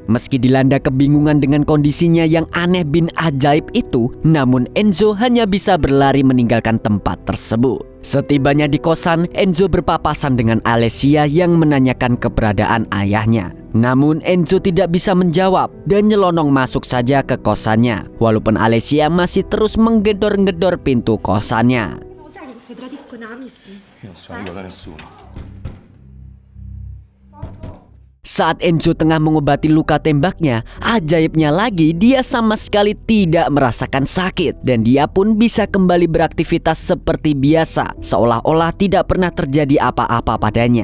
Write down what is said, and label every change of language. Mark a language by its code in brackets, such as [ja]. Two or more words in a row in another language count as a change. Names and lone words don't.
[id] Meski dilanda kebingungan dengan kondisinya yang aneh bin ajaib itu, namun Enzo hanya bisa berlari meninggalkan tempat tersebut. Setibanya di kosan, Enzo berpapasan dengan Alessia yang menanyakan keberadaan ayahnya. Namun Enzo tidak bisa menjawab dan nyelonong masuk saja ke kosannya. Walaupun Alessia masih terus menggedor-gedor pintu kosannya. [it] Sai che si tradiscono amici? Io non sono amico da nessuno. [id] Saat Enzo tengah mengobati luka tembaknya, ajaibnya lagi dia sama sekali tidak merasakan sakit. Dan dia pun bisa kembali beraktivitas seperti biasa, seolah-olah tidak pernah terjadi apa-apa padanya.